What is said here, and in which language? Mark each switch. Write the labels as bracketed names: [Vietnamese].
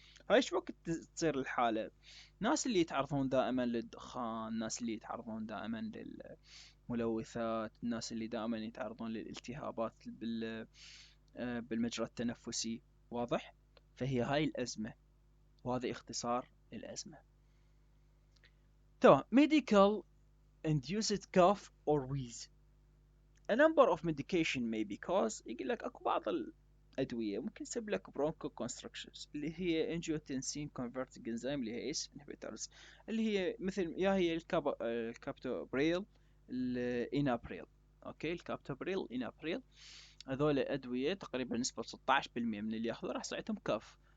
[Arabic] هاي ايش وقت تصير الحالة؟ الناس اللي يتعرضون دائما للدخان، الناس اللي يتعرضون دائما للملوثات، الناس اللي دائما يتعرضون للالتهابات بالمجرى التنفسي، واضح؟ فهي هاي الأزمة، وهذا اختصار للأزمة. تمام. [English] medical induced cough or wheeze. A number of medication may be cause. [Arabic] يقول لك اكو بعض الأدوية ممكن تسبب لك bronchoconstrictions اللي هي angiotensin converting enzyme اللي هي ACE inhibitors، اللي هي مثل يا هي الكابتوبريل، الإنابريل. اوكي، الكابتوبريل، الإنابريل، هذول أدوية تقريبا نسبة 16% من اللي ياخذوا راح يصير عندهم كف.